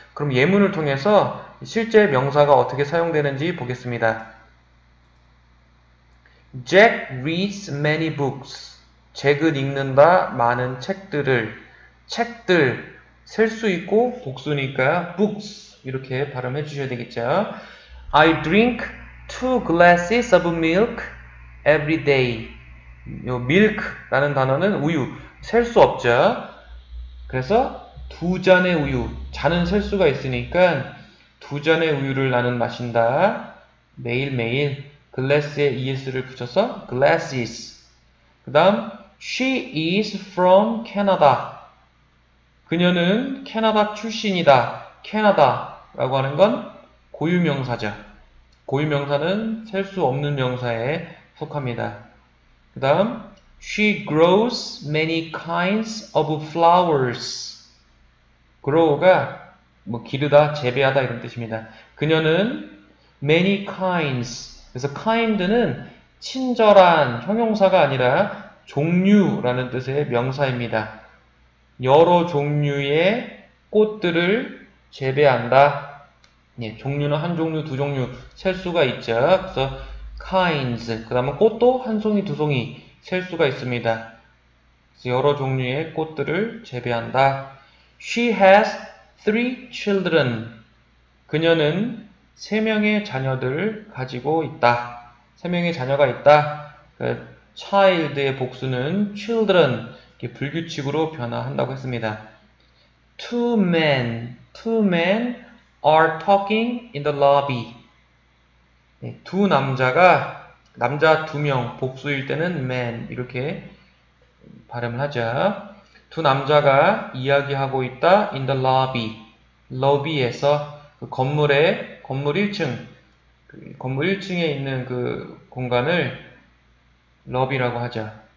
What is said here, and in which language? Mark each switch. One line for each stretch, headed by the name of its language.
Korean: 그럼 예문을 통해서 실제 명사가 어떻게 사용되는지 보겠습니다.
English: Jack reads many books.
Korean: 잭은 읽는다 많은 책들을. 책들 셀 수 있고 복수니까 books 이렇게 발음해 주셔야 되겠죠.
English: I drink 2 glasses of milk every day.
Korean: 요 milk라는 단어는 우유, 셀 수 없죠. 그래서 두 잔의 우유, 잔은 셀 수가 있으니까 두 잔의 우유를 나는 마신다. 매일매일 glass에 es를 붙여서 glasses. 그 다음
English: she is from Canada.
Korean: 그녀는 캐나다 출신이다. 캐나다라고 하는 건 고유명사죠. 고유명사는 셀 수 없는 명사에 속합니다. 그 다음
English: she grows many kinds of flowers.
Korean: grow가 기르다, 재배하다 이런 뜻입니다. 그녀는
English: many kinds.
Korean: 그래서 kind는 친절한 형용사가 아니라 종류라는 뜻의 명사입니다. 여러 종류의 꽃들을 재배한다. 예, 종류는 한 종류, 두 종류 셀 수가 있죠. 그래서 kinds. 그 다음에 꽃도 한 송이, 두 송이 셀 수가 있습니다. 그래서 여러 종류의 꽃들을 재배한다.
English: She has 3 children.
Korean: 그녀는 3명의 자녀들을 가지고 있다. 3명의 자녀가 있다. child의 복수는 children. 이렇게 불규칙으로 변화한다고 했습니다.
English: Two men are talking in the lobby.
Korean: 네, 두 남자가, 남자 2명, 복수일 때는 man 이렇게 발음을 하죠. 두 남자가 이야기하고 있다.
English: in the lobby.
Korean: lobby에서 그 건물 1층, 건물 1층에 있는 그 공간을 lobby라고 하죠.